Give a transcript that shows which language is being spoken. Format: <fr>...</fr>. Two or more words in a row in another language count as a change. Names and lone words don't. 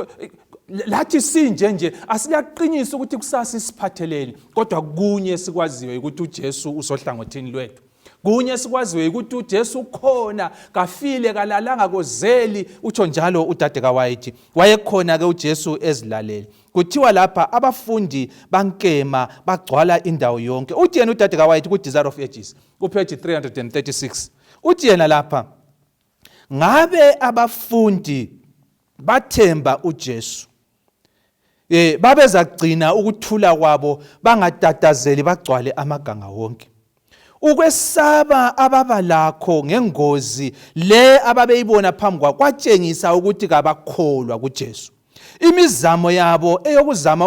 <nd>lathi sinje asiyaqinisa ukuthi kusasa isiphatheleni kodwa kunye sikwaziwe ukuthi uJesu usohlangothini lwethu kunye sikwaziwe ukuthi uJesu ukhona kafile kalalanga kozeli utsho njalo udade kaWhite wayekhona ke uJesu ezilalele kuthiwa lapha abafundi bankema bagcwala indawo yonke uthi yena udade kaWhite ku Desire of Ages kupage 336 uthi yena lapha ngabe abafundi bathemba uJesu babezagcina ukuthula kwabo bangatatazeli bagcwale amaganga wonke ukwesaba ababalakho ngengozi le ababeyibona phambi kwatshengisa ukuthi kabakholwa kuJesu imizamo yabo eyokuzama</nd>